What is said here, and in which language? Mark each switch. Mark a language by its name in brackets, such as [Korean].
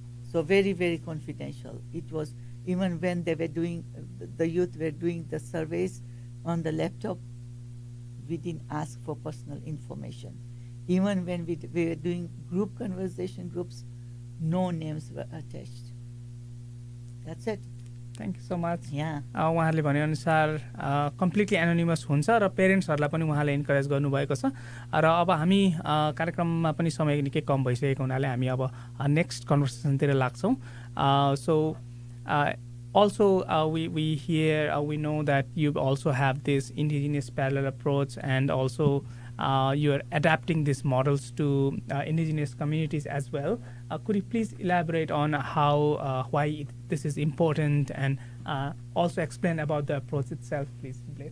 [English] So very, very confidential. It was, even when they were doing, the youth were doing the surveys on the laptop, we didn't ask for personal information. Even when we were doing group conversation groups, no names were attached. That's it. Thank you so much. Yeah. [Nepali] उहाँहरूले भनेअनुसार completely anonymous हुन्छ र पेरेन्ट्सहरूलाई पनि उहाँले encourage गर्नुभएको छ। र अब हामी कार्यक्रममा पनि समय निकै कम भइसकेको हुनाले हामी अब नेक्स्ट कन्भर्सेसनतिर लाग्छौँ। [English] So also we know that you also have this indigenous parallel approach, and also you are adapting these models to indigenous communities as well. Could you please elaborate on how why this is important, and also explain about the approach itself, please?